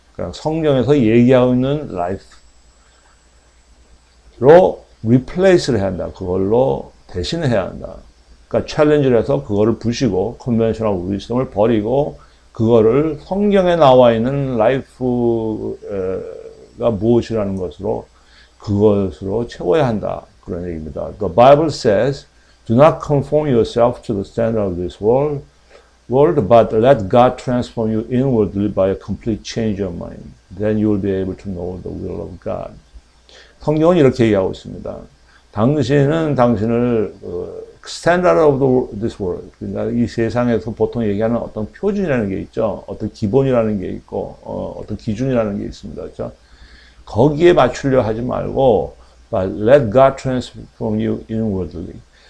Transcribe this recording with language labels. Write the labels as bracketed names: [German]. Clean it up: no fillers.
[Korean] 그러니까 성경에서 얘기하고 있는 life로 replace를 해야 한다. 그걸로 대신해야 한다. 그러니까 챌린지를 해서 그거를 부시고 컨벤셔널 위스덤을 버리고 그거를 성경에 나와 있는 라이프가 무엇이라는 그것으로 채워야 한다. 그런 얘기입니다. [English] The Bible says, do not conform yourself to the standard of this world, but let God transform you inwardly by a complete change of mind. Then you will be able to know the will of God. [Korean] 성경은 이렇게 얘기하고 있습니다. 당신은 당신을 [English] standard of this world, [Korean] 그러니까 이 세상에서 보통 얘기하는 어떤 표준이라는 게 있죠. 어떤 기본이라는 게 있고 어떤 기준이라는 게 있습니다. 그렇죠? 거기에 맞추려 하지 말고 [English] but let God transform you inwardly.